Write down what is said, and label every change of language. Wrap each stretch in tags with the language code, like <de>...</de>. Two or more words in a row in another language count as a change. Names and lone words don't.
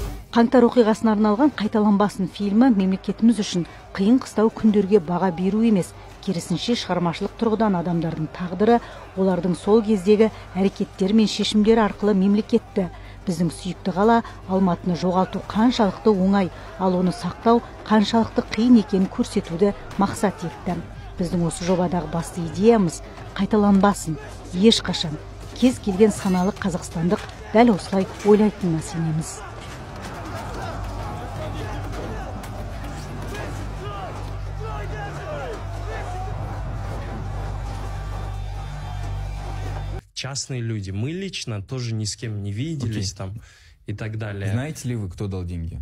<kk>Қаңтар оқиғасына арналған «Қайталанбасын» фильмі мемлекетіміз үшін қиын қыстау күндерге баға беру емес, керісінше шығармашылық тұрғыдан адамдардың тағдыры, олардың сол кездегі әрекеттері мен шешімдері арқылы мемлекетті, біздің сүйікті қала Алматыны жоғалту қаншалықты оңай, ал оны сақтау қаншалықты қиын екенін көрсетуді мақсат етті. Біздің осы жобадағы басты идеямыз қайталанбасын, ешқашан, кез келген саналы қазақстандық дәл осылай ойлайтынына сенеміз.</kk> <ru>Частные люди. Мы лично тоже ни с кем не виделись там и так далее. Знаете ли вы, кто дал деньги?</ru>